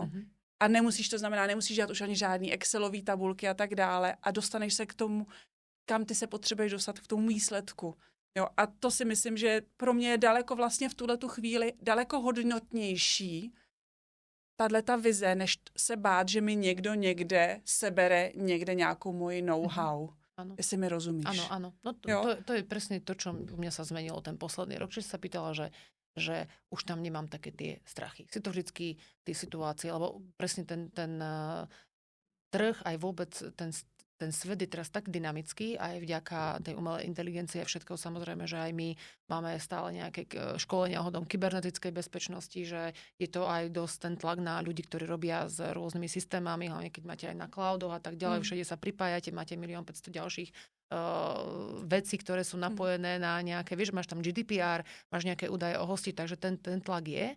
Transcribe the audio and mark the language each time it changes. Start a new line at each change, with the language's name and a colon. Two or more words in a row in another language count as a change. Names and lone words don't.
Czech: A nemusíš dělat už ani žádný Excelový tabulky a tak dále a dostaneš se k tomu, kam ty se potřebuješ dostat, k tomu výsledku. Jo, a to si myslím, že pro mě je daleko vlastně v tuhletu chvíli daleko hodnotnější tato vize, než se bát, že mi někdo někde sebere někde nějakou moji know-how.
Slovak: Áno.
Czech: Jestli mi rozumíš.
Slovak: Áno. No to je presne to, čo u mňa sa zmenilo ten posledný rok, že sa pýtala, že už tam nemám také tie strachy. Si to vždycky tie situácie, lebo presne ten trh, aj vôbec ten ten svet je teraz tak dynamický, aj vďaka tej umelej inteligencie a všetko, samozrejme, že aj my máme stále nejaké školenia ohľadom kybernetickej bezpečnosti, že je to aj dosť ten tlak na ľudí, ktorí robia s rôznymi systémami, hlavne keď máte aj na cloudoch a tak ďalej, všade sa pripájate, máte 1 500 000 ďalších veci, ktoré sú napojené na nejaké, vieš, máš tam GDPR, máš nejaké údaje o hosti, takže ten tlak je.